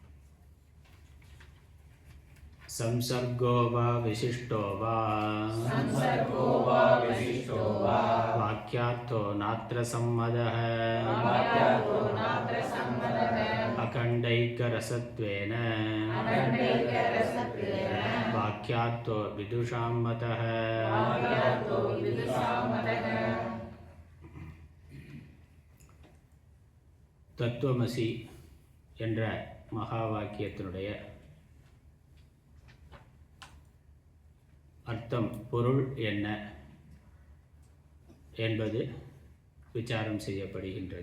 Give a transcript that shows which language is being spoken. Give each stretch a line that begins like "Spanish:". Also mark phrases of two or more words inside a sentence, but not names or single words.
Sanskrit: संसर्गो वा विशिष्टो वा वाक्यार्थो नात्र सम्मतः अखण्डैकरसत्वेन वाक्यार्थो विदुषां मतः।
Tamil: தத்துவமசி என்ற மகா வாக்கியத்தினுடைய அர்த்தம், பொருள் என்ன என்பது விசாரம் செய்யப்படுகின்றது.